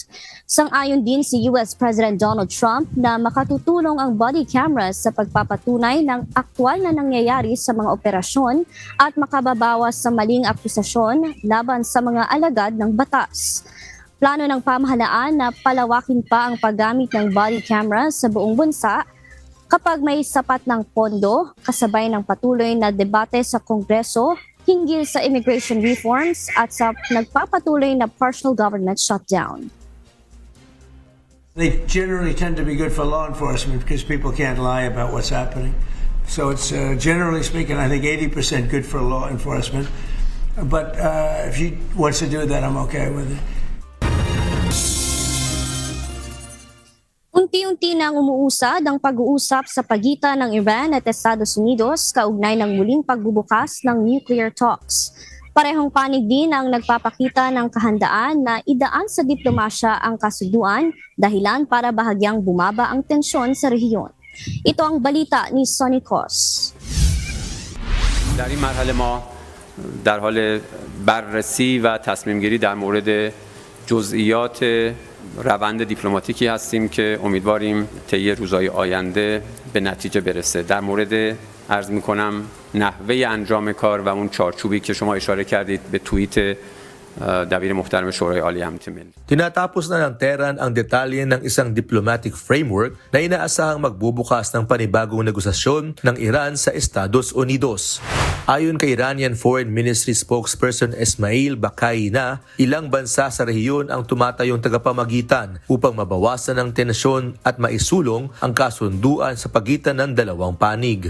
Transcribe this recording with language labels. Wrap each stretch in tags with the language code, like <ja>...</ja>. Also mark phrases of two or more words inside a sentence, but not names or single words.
<tl>Sang-ayon din si</tl> <en>US President</en> <tl>Donald Trump na makatutulong ang</tl> <en>body cameras</en> <tl>sa pagpapatunay ng aktwal na nangyayari sa mga operasyon at makababawas sa maling akusasyon laban sa mga alagad ng batas. Plano ng pamahalaan na palawakin pa ang paggamit ng</tl> <en>body cameras</en> <tl>sa buong bansa kapag may sapat ng pondo, kasabay ng patuloy na debate sa Kongreso hinggil sa</tl> <en>immigration reforms</en> <tl>at sa nagpapatuloy na</tl> <en>partial government shutdown. They generally tend to be good for law enforcement because people can't lie about what's happening. So it's generally speaking, I think 80% good for law enforcement. But if he wants to do that, I'm okay with it.</en> <tl>Unti-unti nang umuusad ang pag-uusap sa pagitan ng Iran at Estados Unidos kaugnay ng muling pagbubukas ng</tl> <en>nuclear talks.</en> <tl>Parehong panig din ang nagpapakita ng kahandaan na idaan sa diplomasya ang kasunduan, dahilan para bahagyang bumaba ang tensyon sa rehiyon. Ito ang balita ni Sonny Cos.</tl> <fa>در این مرحله ما در حال بررسی و تصمیم گیری در مورد جزئیات روند دیپلماتیکی هستیم که امیدواریم طی روزهای آینده به نتیجه برسه. در مورد عرض می‌کنم نحوه انجام کار و اون چارچوبی که شما اشاره کردید به توییت دبیر محترم شورای عالی امنیت ملی.</fa> <tl>Tinatapos na ng Tehran ang detalye ng isang</tl> <en>diplomatic framework</en> <tl>na inaasahang magbubukas ng panibagong negosasyon ng Iran sa Estados Unidos. Ayon kay</tl> <en>Iranian Foreign Ministry spokesperson</en> <tl>Esmail Bakai na ilang bansa sa rehiyon ang tumatayong tagapamagitan upang mabawasan ang tensyon at maisulong ang kasunduan sa pagitan ng dalawang panig.</tl>